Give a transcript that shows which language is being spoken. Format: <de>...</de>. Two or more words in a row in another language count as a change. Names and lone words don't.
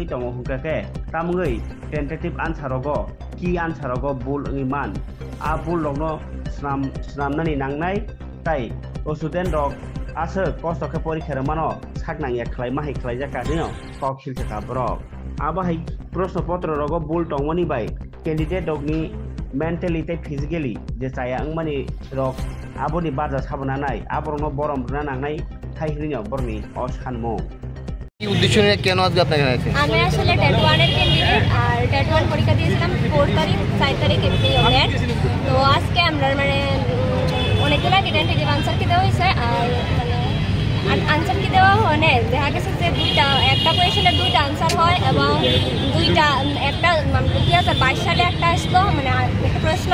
<trp>दङ हुकाके तामगै</trp> <en>tentative answer</en> <trp>रगो की आन्सार रगो बुल इमान आ बुल लगनो स्नामनानि नांनाय ताई स्टुडेन्ट रक आसो कस्तके परीक्षा मानो सागनां एकलाय माहि खलाय जाका दिनो कक्सिल जाका ब्रक आबो हाय</trp> <bn>প্রশ্ন পত্র</bn> <trp>रगो बुल दङनि बाय कैंडिडेट रकनि मेन्टली ते फिजिकली जे चाया अंगमानि रक आबोनि बाजा साबना नाय आबरनो बरम रुना नांनाय थाइहरिनो बरनि असानमो</trp> <bn>কি উদ্দেশ্য নিয়ে কেন আজকে আপনাকে আইছেন? আমি আসলে টেট 1 এর ক্যান্ডিডেট আর টেট 1 পরীক্ষা দিয়েছিলাম 4 তারিখ 4 তারিখ এপ্রিল অনেক তো আজকে আমরা মানে অনেকগুলো</bn> <en>tentative answer</en> <bn>কি দেওয়া হয়েছে আর মানে আনসার কি দেওয়া হনে দেখা গেছে যে একটা কোয়েশ্চেনের দুইটা আনসার হয় এবং একটা 2022 সালে একটা আসলো মানে একটা প্রশ্ন</bn>